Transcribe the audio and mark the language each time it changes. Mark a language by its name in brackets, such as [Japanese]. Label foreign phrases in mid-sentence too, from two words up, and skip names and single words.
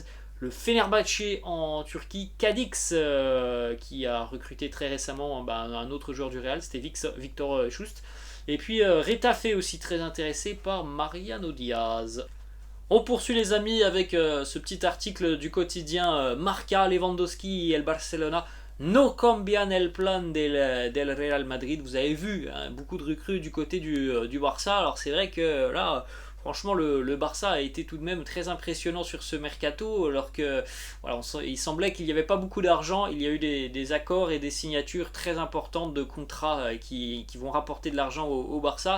[French] Le Fenerbahçe en Turquie, Cadix qui a recruté très récemment un autre joueur du Real, c'était Victor Schust. Et puis Retafe aussi très intéressé par Mariano Diaz. On poursuit les amis avec ce petit article du quotidien Marca. [Spanish] Lewandowski et el Barcelona no cambian el plan del Real Madrid. [French] Vous avez vu beaucoup de recrues du côté du Barça. Alors c'est vrai que là, franchement, le Barça a été tout de même très impressionnant sur ce mercato, alors que il semblait qu'il n'y avait pas beaucoup d'argent. Il y a eu des accords et des signatures très importantes de contrats qui vont rapporter de l'argent au Barça.